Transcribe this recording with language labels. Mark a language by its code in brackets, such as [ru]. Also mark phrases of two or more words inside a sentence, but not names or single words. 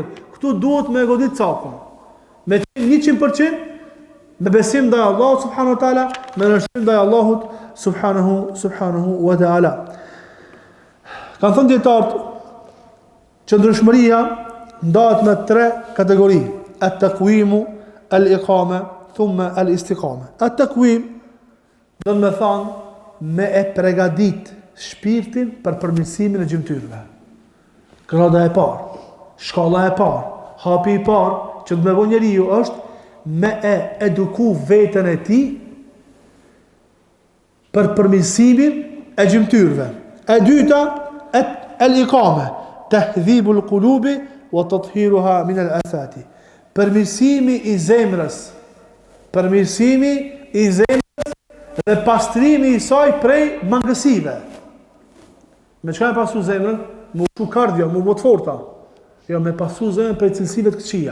[sq] Këtu duhet me godit cakun. Me 100% me besim ndaj Allahut [ar] سبحانه وتعالى, [sq] me nështrim ndaj Allahut [ar] سبحانه وتعالى. [sq] Kanë thënë dietarët, qëndrueshmëria ndahet në 3 kategori: [ar] التقويم، الإقامة، ثم الاستقامة. [sq] At-taqwim do të thonë me e përgatit shpirtin për përmirësimin e gjymtyrëve. Grada e parë, shkalla e parë, hapi i parë që do të bëjë njeriu është me e eduku veten e tij për përmirësimin e gjymtyrëve. E dyta, [ar] الإقامة، تهذيب القلوب وتطهيرها من الآفات. [sq] Përmirësimi i zemrës. Përmirësimi i zemrës dhe pastrimi i saj prej mangësive. Me çka e pasu zemrën? Me ushu kardio, me të forta. Jo, me pasu zemrën prej cilësive të këqija.